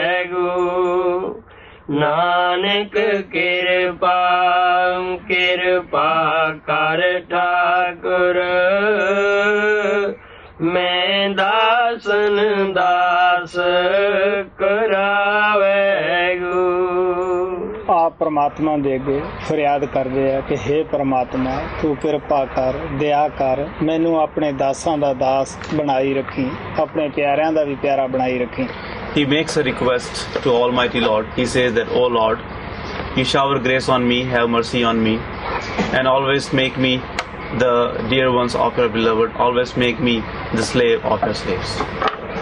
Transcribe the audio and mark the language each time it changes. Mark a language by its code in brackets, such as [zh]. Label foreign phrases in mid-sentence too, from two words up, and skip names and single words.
[pa] नानक कृपा कृपा कर ठाकुर मैं दासन दास करावे गो। ਆਪ ਪ੍ਰਮਾਤਮਾ ਦੇ ਅੱਗੇ ਫਰਿਆਦ ਕਰਦੇ ਆ ਕਿ ਹੇ ਪ੍ਰਮਾਤਮਾ ਤੂੰ ਕਿਰਪਾ ਕਰ, ਦਇਆ ਕਰ, ਮੈਨੂੰ ਆਪਣੇ ਦਾਸਾਂ ਦਾ ਦਾਸ ਬਣਾਈ ਰੱਖੀ, ਆਪਣੇ ਪਿਆਰਿਆਂ ਦਾ ਵੀ ਪਿਆਰਾ ਬਣਾਈ ਰੱਖੀ। [en] He makes a request to Almighty Lord. He says that, O Lord, you shower grace on me, have mercy on me, and always make me the dear ones of your beloved, always make me the slave of your slaves.